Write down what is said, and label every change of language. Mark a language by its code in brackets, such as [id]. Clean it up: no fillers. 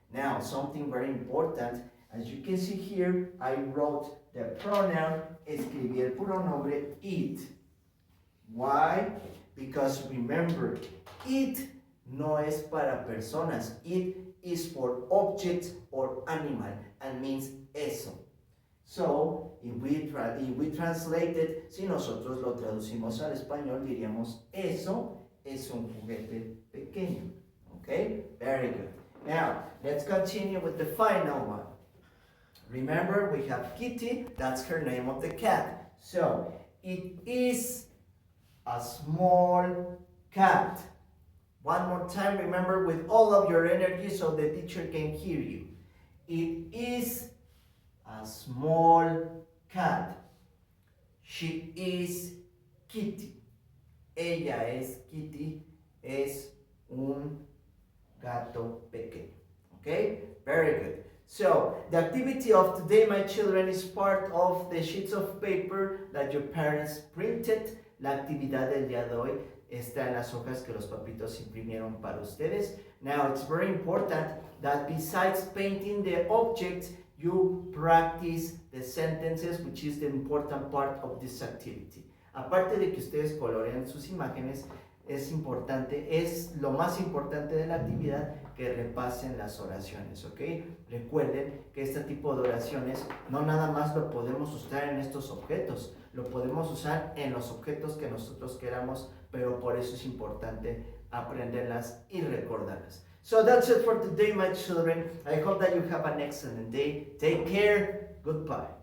[en] Now, something very important. As you can see here, I wrote the pronoun, [es] escribí el pronombre [en] it. Why? Because remember, it [es] no es para personas. [en] It is for objects or animal and means eso. So, if we translate it, [es] si nosotros lo traducimos al español, diríamos eso es un juguete pequeño. [en] Okay? Very good. Now, let's continue with the final one. Remember, we have Kitty. That's her name of the cat. So, it is a small cat. One more time, remember, with all of your energy so the teacher can hear you. It is a small cat. She is Kitty. [es] Ella es Kitty. Es un gato pequeño. Okay? Very good. [en] So, the activity of today, my children, is part of the sheets of paper that your parents printed. [es] La actividad del día de hoy está en las hojas que los papitos imprimieron para ustedes. [en] Now, it's very important that besides painting the objects, you practice the sentences, which is the important part of this activity. [es] Aparte de que ustedes colorean sus imágenes, es importante, es lo más importante de la actividad que repasen las oraciones, ¿ok? Recuerden que este tipo de oraciones no nada más lo podemos usar en estos objetos, lo podemos usar en los objetos que nosotros queramos, pero por eso es importante aprenderlas y recordarlas. [en] So that's it for today, my children. I hope that you have an excellent day. Take care. Goodbye.